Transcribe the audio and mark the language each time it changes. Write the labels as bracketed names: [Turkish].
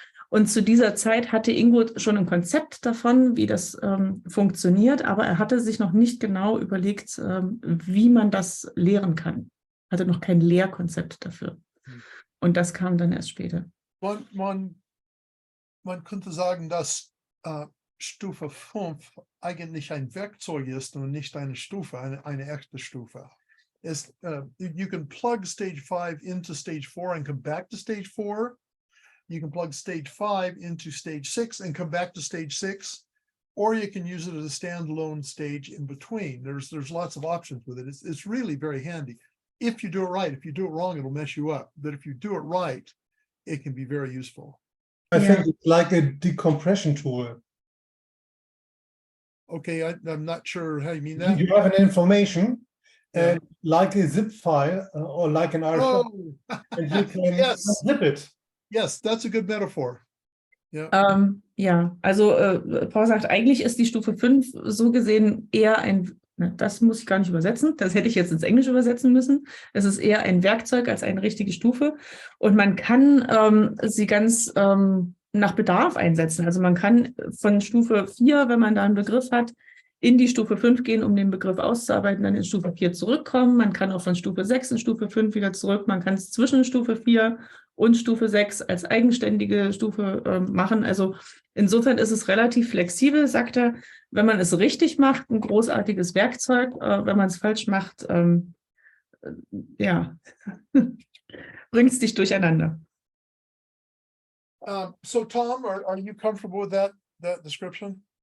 [German] Und zu dieser Zeit hatte Ingo schon ein Konzept davon, wie das funktioniert, aber er hatte sich noch nicht genau überlegt, wie man das lehren kann. Hatte noch kein Lehrkonzept dafür. Und das kam dann erst später. Man könnte sagen, dass Stufe 5 eigentlich ein Werkzeug ist und nicht eine Stufe, eine echte Stufe. [English] You can plug stage 5 into stage 4 and come back to stage 4. You can plug stage 5 into stage 6 and come back to stage 6, or you can use it as a standalone stage in between. There's lots of options with it. It's really very handy. If you do it right. If you do it wrong, it'll mess you up. But if you do it right, it can be very useful. I think it's like a decompression tool. Okay, I'm not sure how you mean that. You have an information, like a zip file or like an RFID, and you can zip it. Yes, that's a good metaphor. [German] Ja, also Paul sagt, eigentlich ist die Stufe 5 so gesehen eher das muss ich gar nicht übersetzen, das hätte ich jetzt ins Englische übersetzen müssen. Es ist eher ein Werkzeug als eine richtige Stufe. Und man kann sie ganz nach Bedarf einsetzen. Also man kann von Stufe 4, wenn man da einen Begriff hat, in die Stufe 5 gehen, um den Begriff auszuarbeiten, dann in Stufe 4 zurückkommen. Man kann auch von Stufe 6 in Stufe 5 wieder zurück. Man kann es zwischen Stufe 4 und Stufe 6 als eigenständige Stufe machen. Also insofern ist es relativ flexibel, sagt er, wenn man es richtig macht, ein großartiges Werkzeug. Wenn man es falsch macht, bringt es dich durcheinander. [English] So Tom, are you comfortable with that description?